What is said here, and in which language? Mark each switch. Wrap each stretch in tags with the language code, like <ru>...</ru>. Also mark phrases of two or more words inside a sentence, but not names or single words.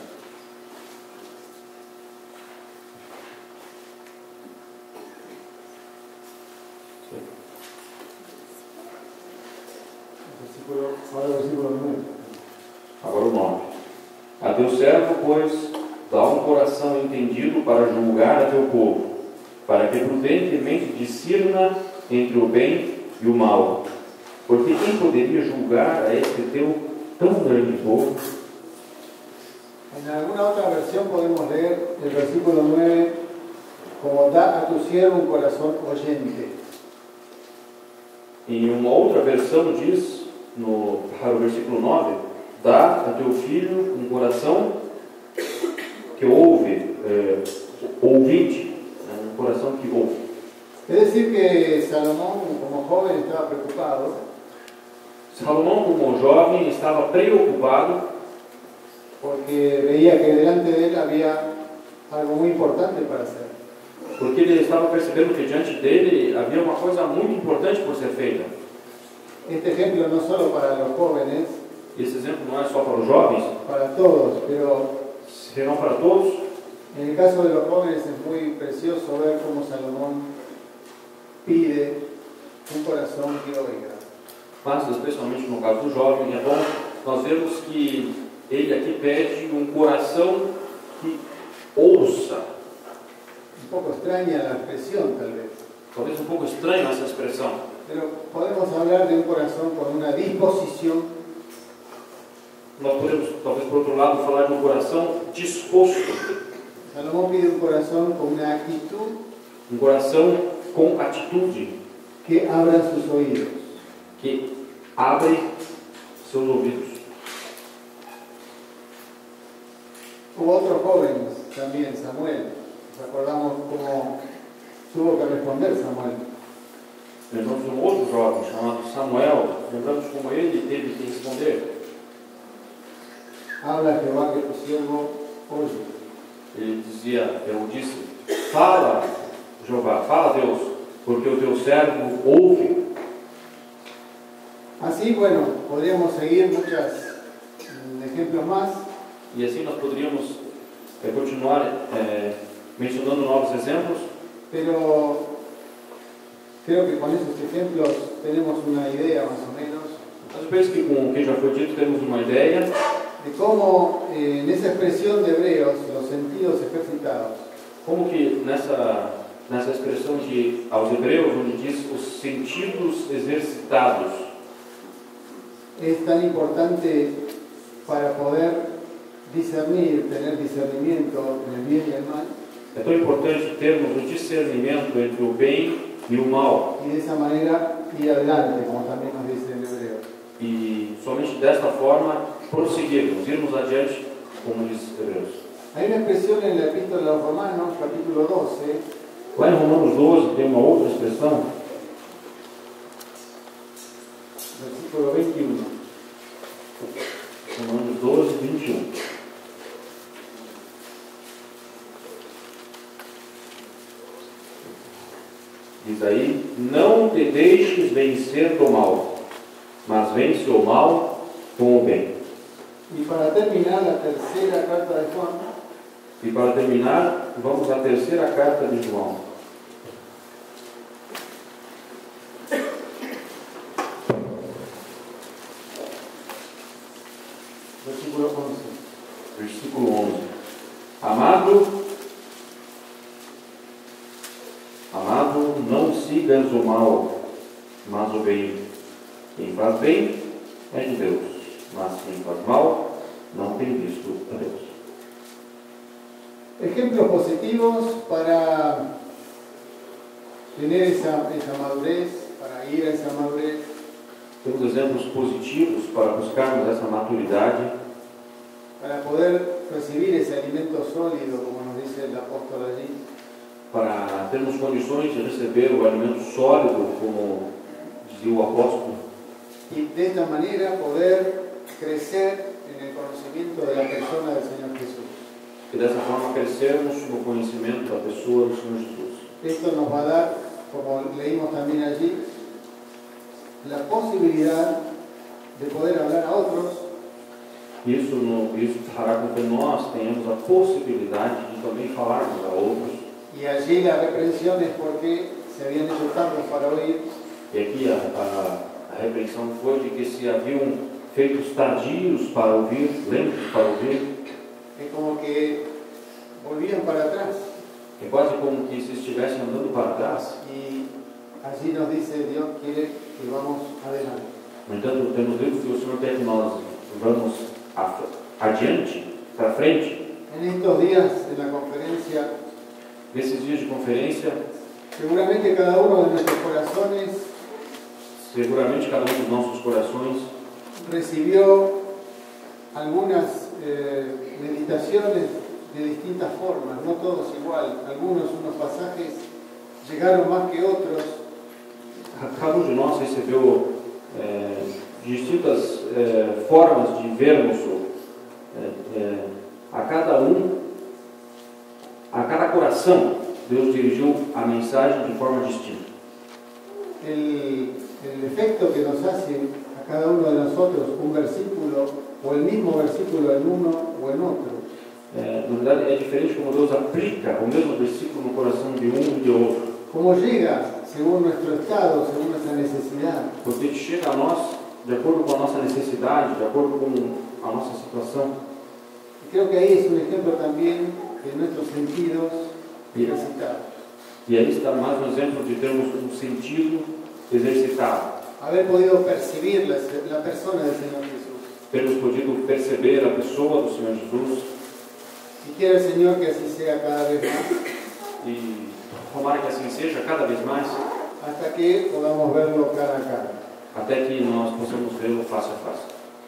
<pt>Agora o 9. A teu servo, pois, dá um coração entendido para julgar a teu povo, para que prudentemente discirna entre o bem e o mal. Porque quem poderia julgar a este teu tão grande povo?</pt> <es>En alguna otra versión podemos leer el versículo 9 como da a tu siervo un corazón oyente.</es> <pt>Em uma outra versão diz, para o versículo 9, dá a teu filho um coração que ouve, ouvinte, um coração que ouve.</pt> <es>Es decir que Salomón, como joven, estaba preocupado</es> <pt>Salomão, como jovem, estava preocupado</pt> <es>porque veía que delante de él había algo muy importante para hacer.</es> <pt>porque ele estava percebendo que diante dele havia uma coisa muito importante por ser feita.</pt> <es>Este ejemplo no solo para los jóvenes,</es> <pt>Esse exemplo não é só para os jovens,</pt> <es>para todos, pero</es> <pt>serão para todos.</pt> <es>en el caso de los jóvenes es muy precioso ver cómo Salomón pide un corazón que oiga.</es> <pt>Mas, especialmente no caso do jovem, é bom nós vermos que ele aqui pede um coração que ouça.</pt> <es>Un poco extraña la expresión tal vez,</es> <pt>Talvez um pouco estranho essa expressão,</pt> <es>pero podemos hablar de un corazón con una disposición.</es> <pt>nós podemos, talvez por outro lado, falar de um coração disposto,</pt> <es>Salomón pide un corazón con una actitud</es> <pt>um coração com atitude,</pt> <es>que abra sus oídos.</es> <pt>que abre seus ouvidos.</pt> <es>Hubo otros jóvenes también, Samuel. Nos acordamos cómo tuvo que responder Samuel.</es> <pt>Lembramos de um outro jovem chamado Samuel, lembramos como ele teve que responder.</pt> <es>Habla Jehová que tu siervo oye.</es> <pt>Ele disse, fala Jeová, fala Deus, porque o teu servo ouve.</pt> <es>Así, bueno, podríamos seguir muchos ejemplos más.</es> <pt>E assim nós poderíamos continuar mencionando novos exemplos,</pt> <es>Pero creo que con esos ejemplos tenemos una idea más o menos</es> <pt>mas eu penso que com o que já foi dito temos uma ideia</pt> <es>de cómo en esa expresión de Hebreos, los sentidos ejercitados,</es> <pt>Como que nessa expressão de aos Hebreus, onde diz os sentidos exercitados,</pt> <es>es tan importante para poder discernir, tener discernimiento en el bien y el mal,</es> <pt>é tão importante termos o discernimento entre o bem e o mal,</pt> <es>y de esa manera ir adelante, como también nos dice el Hebreo.</es> <pt>e somente desta forma prosseguirmos, irmos adiante, como diz Hebreus.</pt> <es>Hay una expresión en la Epístola a los Romanos, capítulo 12,</es> <pt>Lá em Romanos 12 tem uma outra expressão,</pt> <es>versículo 21.</es> <pt>Romanos 12, 21. Diz aí: não te deixes vencer do mal, mas vence o mal com o bem.</pt> <es>Y para terminar, la tercera carta de Juan,</es> <pt>E para terminar, vamos à terceira carta de João.</pt> <es>versículo 11.</es> <pt>Versículo 11. Amado, não sigas o mal, mas o bem. Quem faz bem é de Deus, mas quem faz mal não tem visto a Deus.</pt> <es>Ejemplos positivos para tener esa madurez, para ir a esa madurez.</es> <pt>Temos exemplos positivos para buscarmos essa maturidade,</pt> <es>Para poder recibir ese alimento sólido, como nos dice el apóstol allí,</es> <pt>para termos condições de receber o alimento sólido, como dizia o apóstolo,</pt> <es>y de esta manera poder crecer en el conocimiento de la persona del Señor Jesús.</es> <pt>e dessa forma crescermos no conhecimento da pessoa do Senhor Jesus.</pt> <es>Esto nos va a dar, como leímos también allí, la posibilidad de poder hablar a otros</es> <pt>Isso fará com que nós tenhamos a possibilidade de também falarmos a outros.</pt> <es>y allí la reprensión es porque se habían hecho tardos para oír.</es> <pt>E aqui a repreensão foi de que se haviam feitos tardios para ouvir, lentos para ouvir,</pt> <es>Es como que volvían para atrás.</es> <pt>é quase como que se estivessem andando para trás.</pt> <es>Y allí nos dice Dios quiere que vamos adelante.</es> <pt>No entanto, temos dito que o Senhor quer que nós vamos adiante, para frente.</pt> <es>En estos días de la conferencia,</es> <pt>Nesses dias de conferência,</pt> <es>seguramente cada uno de nuestros corazones</es> <pt>seguramente cada um dos nossos corações</pt> <es>recibió algunas meditaciones de distintas formas, no todos igual. Algunos, unos pasajes llegaron más que otros.</es> <pt>cada um de nós recebeu distintas formas de vermos a cada coração. Deus dirigiu a mensagem de forma distinta.</pt> <es>El efecto que nos hace a cada uno de nosotros un versículo o el mismo versículo en uno o en otro.</es> <pt>Na verdade, é diferente como Deus aplica o mesmo versículo no coração de um e de outro.</pt> <es>Como llega según nuestro estado, según nuestra necesidad.</es> <pt>Porque chega a nós de acordo com a nossa necessidade, de acordo com a nossa situação.</pt> <es>Y creo que ahí es un ejemplo también de nuestros sentidos ejercitados.</es> <pt>E aí está mais um exemplo de termos um sentido exercitado.</pt> <es>Haber podido percibir la persona del Señor Jesús.</es> <pt>Termos podido perceber a pessoa do Senhor Jesus.</pt> <es>Y quiere el Señor que así sea cada vez más,</es> <pt>E tomara que assim seja cada vez mais,</pt> <es>hasta que podamos verlo cara a cara.</es> <pt>até que nós possamos vê-lo face a face.</pt>